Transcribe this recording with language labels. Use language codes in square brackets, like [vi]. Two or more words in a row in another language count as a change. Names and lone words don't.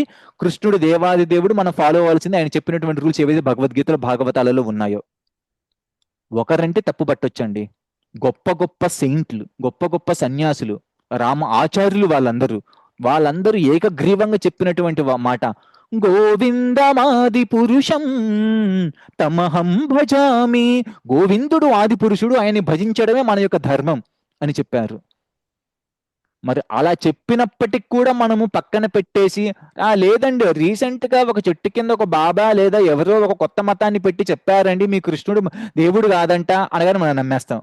[te] కృష్ణుడు దేవాది దేవుడు, మనం ఫాలో అవ్వాల్సింది ఆయన చెప్పినటువంటి రూల్స్ ఏవైతే భగవద్గీతలో భాగవతాలలో ఉన్నాయో. ఒకరంటే తప్పు పట్టొచ్చండి, గొప్ప గొప్ప సెయింట్లు, గొప్ప గొప్ప సన్యాసులు, ఆచార్యులు, వాళ్ళందరూ ఏకగ్రీవంగా చెప్పినటువంటి మాట, [sa] గోవిందమాది పురుషం తమహం భజామి. [te] గోవిందుడు ఆది పురుషుడు, ఆయన్ని భజించడమే మన యొక్క ధర్మం అని చెప్పారు. మరి అలా చెప్పినప్పటికి కూడా మనము పక్కన పెట్టేసి, లేదండి రీసెంట్ గా ఒక చెట్టు కింద ఒక బాబా లేదా ఎవరో ఒక కొత్త మతాన్ని పెట్టి చెప్పారండి మీ కృష్ణుడు దేవుడు కాదంట అనగానే మనం నమ్మేస్తాం.